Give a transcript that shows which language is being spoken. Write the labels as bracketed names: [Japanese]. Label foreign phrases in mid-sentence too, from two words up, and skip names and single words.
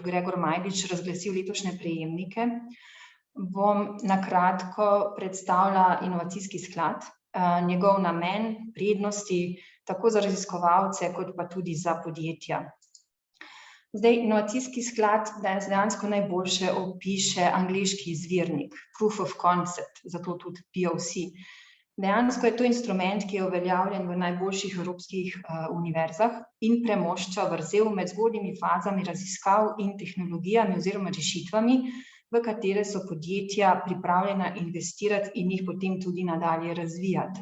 [Slovenian] Gregor Majdič, razglasil letošnje prejemnike, bom na kratko predstavila inovacijski sklad, njegov namen, prednosti, tako za raziskovalce kot pa tudi za podjetja. Zdaj, inovacijski sklad dejansko najboljše opiše angleški izvirnik, [English] proof of concept, [Slovenian] zato tudi POC. Dejansko je to instrument, ki je uveljavljen v najboljših evropskih univerzah in premošča vrzel med zgodnjimi fazami raziskav in tehnologijami oziroma rešitvami, v katere so podjetja pripravljena investirati in jih potem tudi nadalje razvijati.